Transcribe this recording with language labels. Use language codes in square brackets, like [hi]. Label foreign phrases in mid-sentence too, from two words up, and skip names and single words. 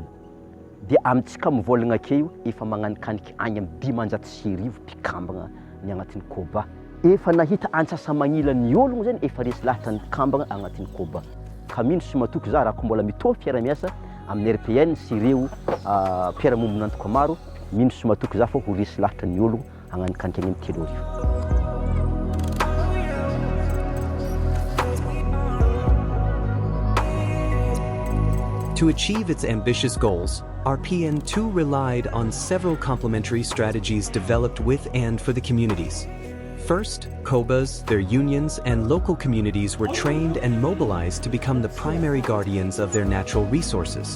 [mg] Dia amintsika mivolagna akeo efa magnanikaniky agny amin'ny 500,000 mpikambagna ny agnatin'ny Koba. Efa nahita antsasa magnila ny ologno zany efa resy lahatra ny kambagna agnatin'ny Koba. Ka mino sy matoky za raha ko mbola mitovy fiara-miasa amin'ny RPN sy ireo mpiara-mombona antoko maro, mino sy matoky za fa ho resy lahatra ny ologno agnanikaniky agny amin'ny 3 arivo. [en] To achieve its ambitious goals, RPN2 relied on several complementary strategies developed with and for the communities. First, Kobas, their unions, and local communities were trained and mobilized to become the primary guardians of their natural resources.